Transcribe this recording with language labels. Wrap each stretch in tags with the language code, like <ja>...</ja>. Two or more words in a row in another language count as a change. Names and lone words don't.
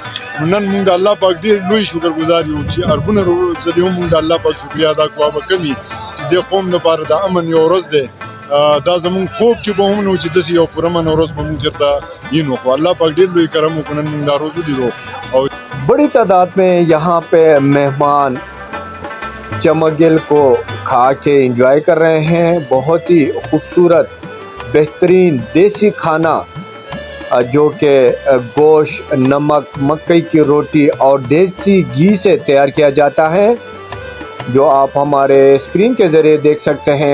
<ps>نن موږ د الله پاک ډېر لوی شکر ګزار یو چې اربونه ځلې هم موږ د الله پاک شکریا ادا کوو به کمي چې دې قوم لپاره د امن یو ورځ دی. دا زمون خوب کې به هم نو چې داسې یو پوره امن ورځ به موږ چېرته وینو، خو الله پاک ډېر لوی کرم وکړو، نن موږ دا روز ولیدو. او</ps> <ur>بڑی تعداد میں یہاں پہ مہمان چمگل کو کھا کے انجوائے کر رہے ہیں۔ بہت ہی خوبصورت بہترین دیسی کھانا جو کہ گوشت، نمک، مکئی کی روٹی اور دیسی گھی سے تیار کیا جاتا ہے، جو آپ ہمارے اسکرین کے ذریعے دیکھ سکتے ہیں۔</ur>